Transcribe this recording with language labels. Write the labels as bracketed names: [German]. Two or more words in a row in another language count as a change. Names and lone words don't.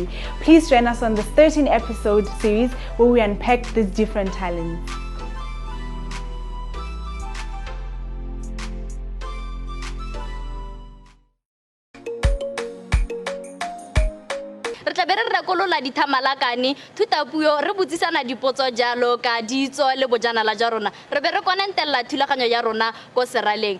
[English] Please join us on this 13-episode series where we unpack these different talents. [Tswana] Re tla be re rekolola dithamalakane thutapuo re botsisana dipotso jalo ka ditso le bojanala jwa rona re be re konentela thulaganyo ya rona ko seraleng.